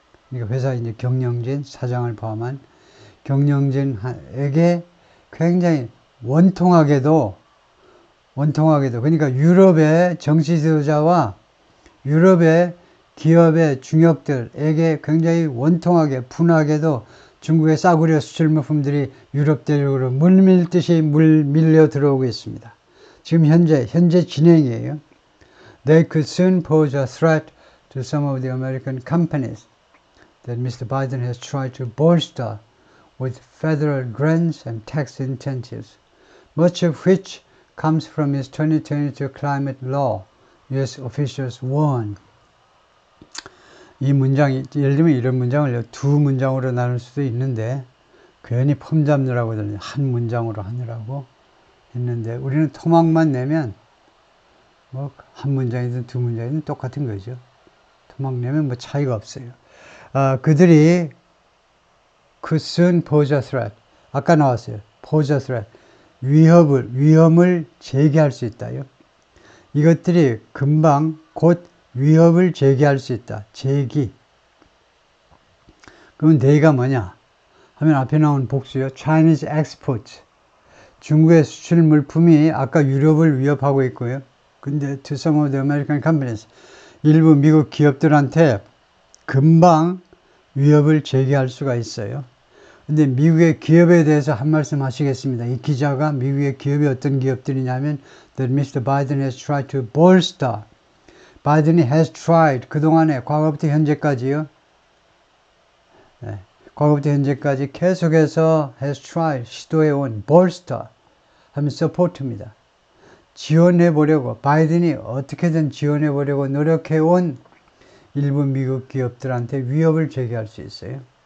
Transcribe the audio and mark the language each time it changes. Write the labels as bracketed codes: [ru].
[ko] 그러니까 회사 이제 경영진, 사장을 포함한 경영진에게 굉장히 원통하게도 그러니까 유럽의 정치 지도자와 유럽의 기업의 중역들에게 굉장히 원통하게 분하게도 중국의 싸구려 수출물품들이 유럽 대륙으로 물밀듯이 밀려 들어오고 있습니다. 지금 현재 진행이에요. [en] They could soon pose a threat to some of the American companies that Mr. Biden has tried to bolster with federal grants and tax incentives, much of which comes from his 2022 climate law, U.S. officials warn. [ko] 이 문장이, 예를 들면 이런 문장을 두 문장으로 나눌 수도 있는데, 괜히 폼 잡느라고 한 문장으로 하느라고 했는데, 우리는 토막만 내면, 뭐, 한 문장이든 두 문장이든 똑같은 거죠. 토막 내면 뭐 차이가 없어요. 그들이 [en] could soon pose a threat. [ko] 아까 나왔어요. [en] pose a threat. [ko] 위험을 제기할 수 있다요. 이것들이 금방 곧 위협을 제기할 수 있다. 제기. 그러면 they가 뭐냐? 하면 앞에 나온 복수요. [en] Chinese exports. [ko] 중국의 수출 물품이 아까 유럽을 위협하고 있고요. 근데 [en] to some of the American companies. [ko] 일부 미국 기업들한테 금방 위협을 제기할 수가 있어요. 근데 미국의 기업에 대해서 한 말씀 하시겠습니다. 이 기자가 미국의 기업이 어떤 기업들이냐면 [en] that Mr. Biden has tried to bolster. [ko] 바이든이 [en] has tried. [ko] 그동안에 과거부터 현재까지요. 네, 과거부터 현재까지 계속해서 [en] has tried. [ko] 시도해온 bolster 하면 support입니다. 지원해보려고 바이든이 어떻게든 지원해보려고 노력해온 일부 미국 기업들한테 위협을 제기할 수 있어요.